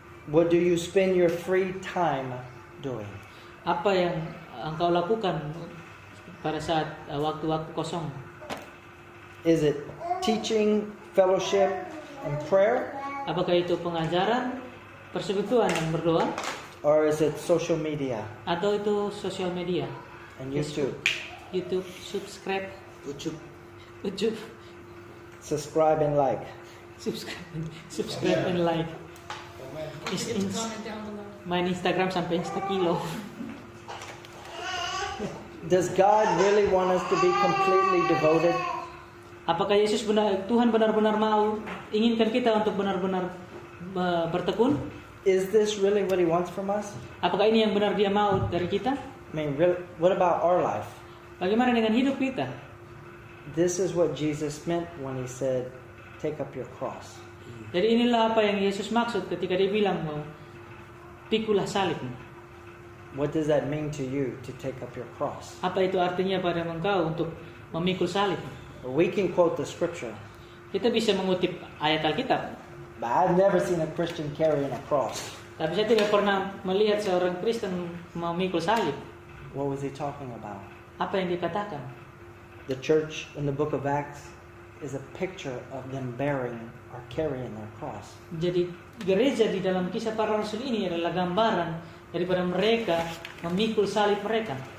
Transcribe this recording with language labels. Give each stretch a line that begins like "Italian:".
English: What do you spend your free time doing?
Indonesian: Apa yang engkau lakukan pada saat waktu-waktu kosong?
English: Is it teaching, fellowship, and prayer?
Indonesian: Apakah itu pengajaran, persekutuan dan berdoa?
English: Or is it social media?
Indonesian: Atau itu sosial media?
English: And YouTube? YouTube, subscribe. YouTube. Subscribe and like. Subscribe and like.
Indonesian: Main Instagram sampai Instakilo.
English: Does God really want us to be completely devoted?
Indonesian: Apakah Tuhan benar-benar mau inginkan kita untuk benar-benar bertekun?
English: Is this really what He wants from us?
Indonesian: Apakah ini yang benar Dia mau dari kita?
English: I mean, really, what about our life?
Indonesian: Bagaimana dengan hidup kita?
English: This is what Jesus meant when He said, take up your cross.
Indonesian: Jadi inilah apa yang Yesus maksud ketika Dia bilang, pikulah salibmu.
English: What does that mean to you, to take up your cross?
Indonesian: Apa itu artinya pada engkau untuk memikul salib?
English: We can quote the scripture.
Indonesian: Kita bisa mengutip ayat Alkitab.
English: But I've never seen a Christian carrying a cross.
Indonesian: Tapi saya tidak pernah melihat seorang Kristen memikul salib.
English: What was he talking about?
Indonesian: Apa yang dikatakan?
English: The church in the book of Acts is a picture of them bearing or carrying their cross.
Indonesian: Jadi gereja di dalam kisah para rasul ini adalah gambaran daripada mereka memikul salib mereka.